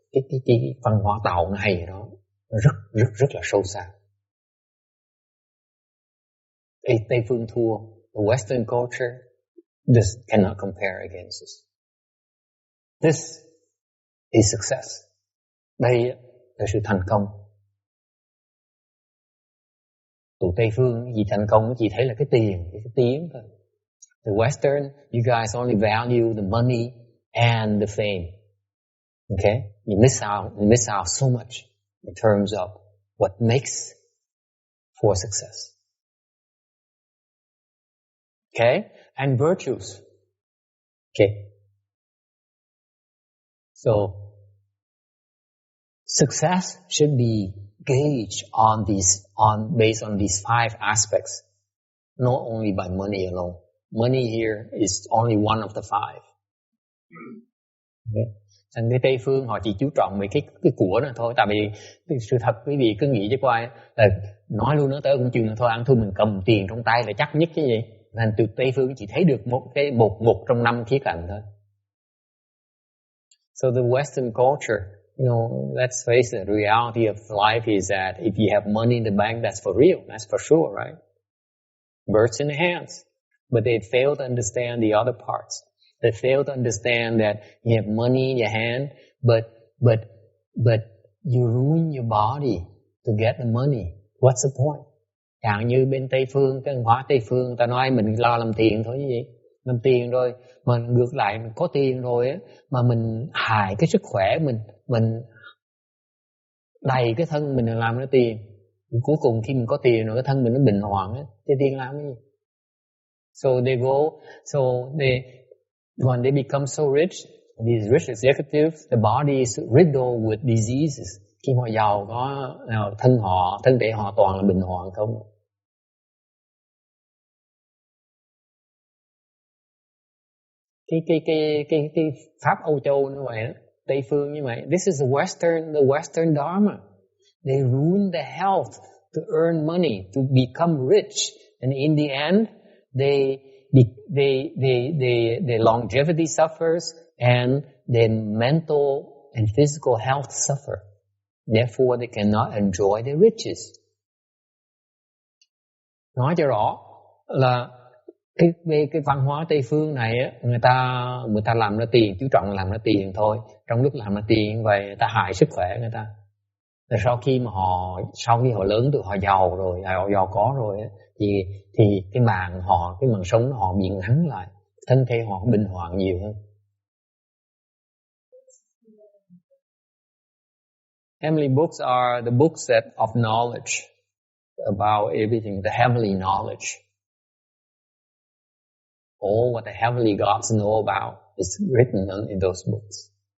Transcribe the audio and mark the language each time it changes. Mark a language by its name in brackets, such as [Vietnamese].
[Vietnamese] Cái văn hóa Tàu nó hay vậy đó. Rất là sâu xa. Tây phương thua. [English] The Western culture, this cannot compare against this. This is success. [Vietnamese] Đây là sự thành công. Tụi Tây phương gì thành công chỉ thấy là cái tiền thôi. [English] The Western, you guys only value the money and the fame. Okay? You miss out so much in terms of what makes for success. Okay? And virtues. Okay? So, success should be gauged based on these 5 aspects, not only by money alone. Money here is only one of the 5. Okay? [Vietnamese] Thành cái Tây phương họ chỉ chú trọng về cái của nó thôi. Tại vì sự thật quý vị cứ nghĩ chứ coi là nói luôn nó tới cũng chừng là thôi ăn thua mình cầm tiền trong tay là chắc nhất cái gì. Nên từ Tây phương chỉ thấy được một trong 5 khía cạnh thôi. [English] So the Western culture, you know, let's face it, the reality of life is that if you have money in the bank, that's for real, that's for sure, right? Birds in the hands. But they fail to understand the other parts. They fail to understand that you have money in your hand, but you ruin your body to get the money. What's the point? [Vietnamese] Chẳng như bên Tây phương, cái văn hóa Tây phương, ta nói mình lo làm tiền thôi chứ gì. Làm tiền rồi, mà ngược lại mình có tiền rồi á, mà mình hại cái sức khỏe mình đầy cái thân mình làm nó tiền. Cuối cùng khi mình có tiền rồi cái thân mình nó bệnh hoạn á, thì tiền làm cái gì? So [English] when they become so rich, these rich executives, the body is riddled with diseases. [Vietnamese] Khi họ giàu có thân thể họ toàn là bệnh hoạn không. Cái pháp Âu Châu như vậy, Tây phương như vậy. [English] This is the Western Dharma. They ruin the health to earn money, to become rich, and in the end, their longevity suffers and their mental and physical health suffer. Therefore, they cannot enjoy their riches. [Vietnamese] Nói cho rõ là cái văn hóa Tây phương này á, người ta làm ra tiền, chú trọng làm ra tiền thôi. Trong lúc làm ra tiền vậy, người ta hại sức khỏe người ta. Rồi sau khi họ lớn tuổi, họ giàu rồi, họ giàu có rồi á, thì cái mạng sống họ bị ngắn lại, thân thể họ bệnh hoạn nhiều hơn. [English] Heavenly books are the books of knowledge about everything, the heavenly knowledge. All what the heavenly gods know about is written in those books.